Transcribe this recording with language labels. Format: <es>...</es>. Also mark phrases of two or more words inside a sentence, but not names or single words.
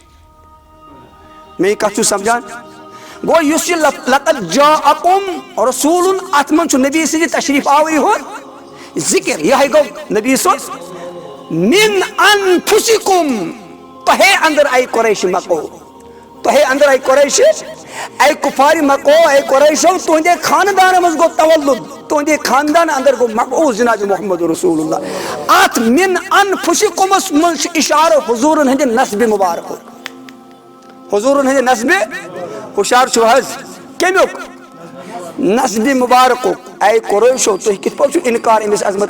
<ks>میٛٲنۍ کتھ چھُو سمجھان گوٚو یُس یہِ</ks> <ar>لقد جاءکم رسوٗلُن</ar> <ks>اتھ منٛز چھُ نبی سٕنٛدِ تشریٖف آوٕے ہُنٛد ذِکر یِہوٚے گوٚو نبی سُنٛد</ks> <ar>من انفسکم</ar> <ks>تۄہے اندر آیہِ قریش مکو تۄہے اندر آیہِ قریش اے کفارِ مکو اے قریشو تُہنٛدے خاندانس منٛز گوٚو تولُد تُہنٛدے خاندان اندر گوٚو مبعوث جناب محمد رسول اللہ اتھ</ks> <ar>من انفسکمس</ar> <ks>منٛز چھُ اِشارٕ حضوٗرن ہٕنٛدِ نسبِ مُبارکُک حضوٗرن ہٕنٛدِ نسبِ ہُشار چھُو حظ کمیُک نسبِ مُبارکُک اے قریشو تُہۍ کِتھ پٲٹھۍ چھُو اِنکار أمِس عظمت</ks>